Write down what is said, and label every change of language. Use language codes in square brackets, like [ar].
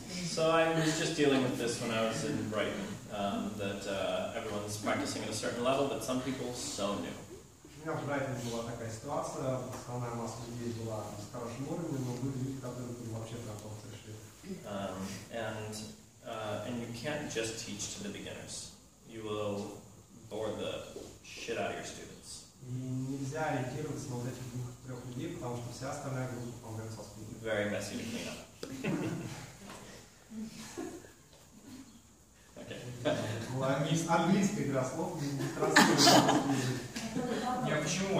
[en] So I was just dealing with this when I was in Brighton, that everyone's practicing at a certain level, but some people so new. [ru] У меня в Брайтоне была такая ситуация, основная масса людей была с хорошим уровнем, но были люди, которые были вообще прям только пришли. [en] And you can't just teach to the beginners. You will bore the shit out of your students. [ru] И нельзя ориентироваться на вот этих 2-3 людей, потому что вся остальная группа помогает со студией. [en] Very messy to clean up. Okay. [ru] Английская игра слов не транслируется. Не, а почему?